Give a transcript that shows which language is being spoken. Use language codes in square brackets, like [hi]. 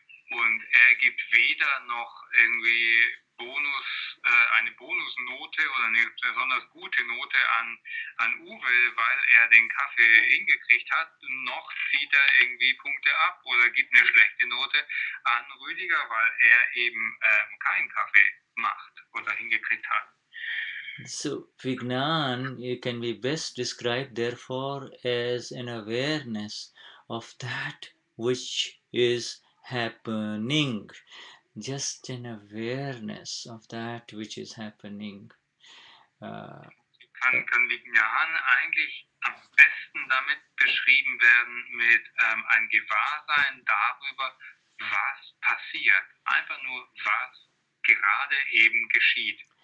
[de] Und er gibt weder noch irgendwie eine Bonusnote oder eine besonders gute Note an Uwe, weil er den Kaffee hingekriegt hat, noch zieht er irgendwie Punkte ab oder gibt eine schlechte Note an Ruediger, weil er eben keinen Kaffee macht oder hingekriegt hat. [en] So, Vignan can be best described, therefore, as an awareness of that which is happening. Just an awareness of that which is happening. [de] Kann Vignan eigentlich am besten damit beschrieben werden mit ein Gewahrsein darüber, was passiert. Einfach nur, was gerade eben geschieht.